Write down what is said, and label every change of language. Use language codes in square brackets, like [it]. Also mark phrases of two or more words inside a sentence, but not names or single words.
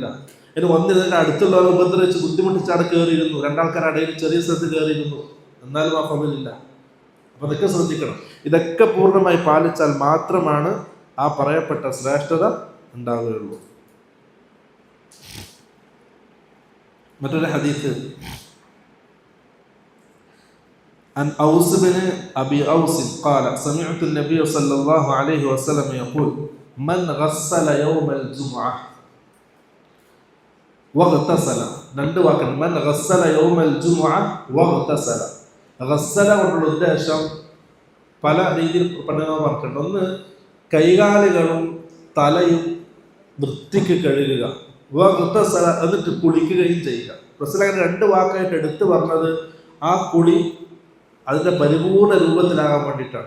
[ml] ഇനി വന്നിരുന്നിട്ട് അടുത്തുള്ളവരെ ഉപദ്രവിച്ച് ബുദ്ധിമുട്ടിച്ച് അവിടെ കയറിയിരുന്നു, 2 ആൾക്കാർ ഇടയിൽ ചെറിയ സ്ഥലത്ത് കയറിയിരുന്നു, എന്നാലും ആ ഫദ്ലില്ല. അപ്പൊ അതൊക്കെ ശ്രദ്ധിക്കണം. ഇതൊക്കെ പൂർണ്ണമായി പാലിച്ചാൽ മാത്രമാണ് ആ പറയപ്പെട്ട ശ്രേഷ്ഠത ഉണ്ടാവുകയുള്ളൂ. മറ്റൊരു ഹദീസ്, [ar] عن أوس بن أبي أوس قال سمعت النبي صلى الله عليه وسلم يقول من غسل يوم الجمعة واغتسل, [ml] 2 വാക്കാണ്, [ar] من غسل يوم الجمعة واغتسل. [ml] ഗസ്സല കൊണ്ടുള്ള ഉദ്ദേശം പല രീതിയിൽ പണ്ഡിതന്മാർ പറഞ്ഞിട്ടുണ്ട്. ഒന്ന്, കൈകാലുകളും തലയും വൃത്തിക്ക് കഴുകുക, വഗ്തസല എന്നിട്ട് കുളിക്കുകയും ചെയ്യുക. റസൂൽ അങ്ങനെ 2 വാക്കായിട്ട് എടുത്തു പറഞ്ഞത് ആ കുളി അതിൻ്റെ പരിപൂർണ രൂപത്തിലാകാൻ വേണ്ടിയിട്ടാണ്.